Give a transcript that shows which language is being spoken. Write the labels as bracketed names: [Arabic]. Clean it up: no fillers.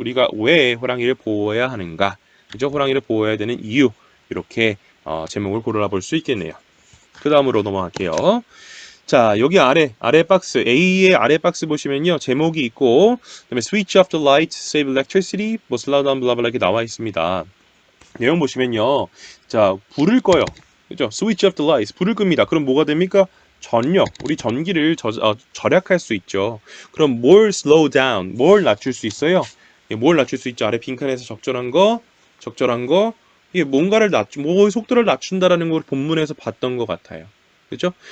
[Korean] 우리가 왜 호랑이를 보호해야 하는가? 그죠? 호랑이를 보호해야 되는 이유. 이렇게 제목을 골라 볼 수 있겠네요. 그 다음으로 넘어갈게요. 자, 여기 아래 박스, A의 아래 박스 보시면요. 제목이 있고, 그다음에 [English] switch off the light, save electricity, 뭐 slow down, blah blah [Korean] 이렇게 나와 있습니다. 내용 보시면요. 자, 불을 꺼요. 그죠? [English] switch off the lights, [Korean] 불을 끕니다. 그럼 뭐가 됩니까? 전력, 우리 전기를 절약할 수 있죠. 그럼 뭘 [English] slow down, [Korean] 뭘 낮출 수 있어요? 예, 뭘 낮출 수 있죠? 아래 빈칸에서 적절한 거, 이게 뭔가를 뭐 속도를 낮춘다라는 걸 본문에서 봤던 것 같아요. 그죠?